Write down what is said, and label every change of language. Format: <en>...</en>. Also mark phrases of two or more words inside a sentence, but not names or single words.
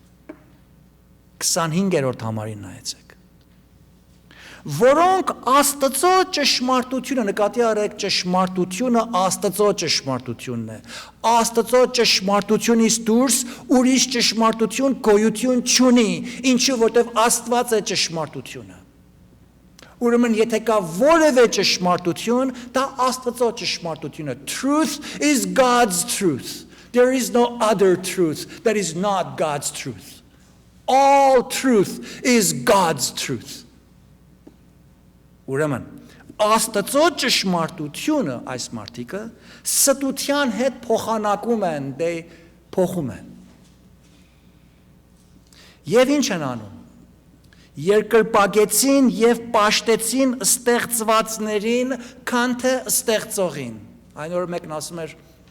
<hy>25-րդ համարին նայեցեք։ Որոնք Աստծո ճշմարտությունը, նկատի առեք ճշմարտությունը Աստծո ճշմարտությունն է։ Աստծո ճշմարտությունից դուրս ուրիշ ճշմարտություն գոյություն չունի, ինչու որտև Աստված է ճշմարտությունը։ Ուրեմն եթե կա որևէ ճշմարտություն, դա Աստծո ճշմարտությունը։</hy> <en>Truth is God's truth. There is no other truth that is not God's truth. All truth is God's truth.</en> <hy>Ուրեմն Աստծո ճշմարտությունը այս մարդիկը ստության հետ փոխանակում են, դե փոխում են։ Եվ ինչ են անում։ Երկրպագեցին եւ պաշտեցին ստեղծվածներին, քան թե ստեղծողին։ Այն որ մեկն ասում էր</hy>